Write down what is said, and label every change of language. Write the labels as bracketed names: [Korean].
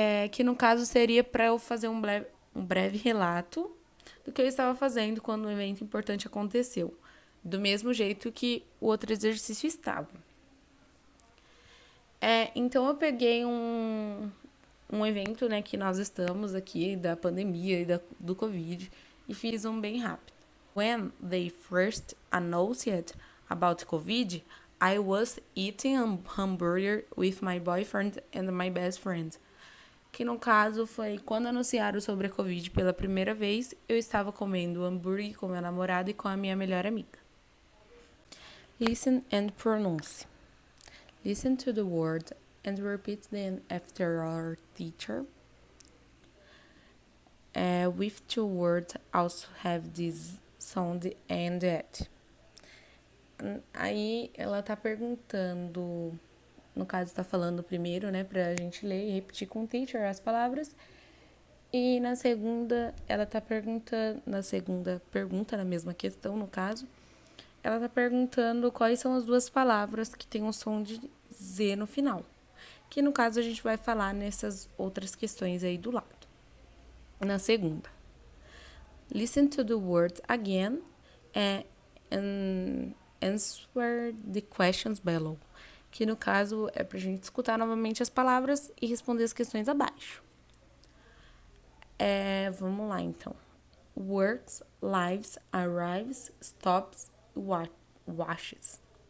[Portuguese] Que no caso seria para eu fazer um breve relato do que eu estava fazendo quando um evento importante aconteceu, do mesmo jeito que o outro exercício estava. Então eu peguei um evento, né, que nós estamos aqui, da pandemia e do Covid, e fiz um bem rápido. [English] When they first announced about Covid, I was eating a hamburger with my boyfriend and my best friend. [Portuguese] Que no caso foi quando anunciaram sobre a Covid pela primeira vez, eu estava comendo hambúrguer com meu namorado e com a minha melhor amiga. [English] Listen and pronounce. Listen to the word and repeat them after our teacher. With two words also have this sound and that. [Portuguese] Aí ela tá perguntando, no caso tá falando primeiro, né, pra gente ler e repetir com o teacher as palavras. E na segunda, ela tá perguntando, na segunda pergunta, na mesma questão, no caso, ela tá perguntando quais são as duas palavras que tem um som de Z no final. Que no caso a gente vai falar nessas outras questões aí do lado. Na segunda. [English] Listen to the words again and answer the questions below. [Portuguese] Que no caso é pra gente escutar novamente as palavras e responder as questões abaixo. Vamos lá então. [English] Works, lives, arrives, stops, washes.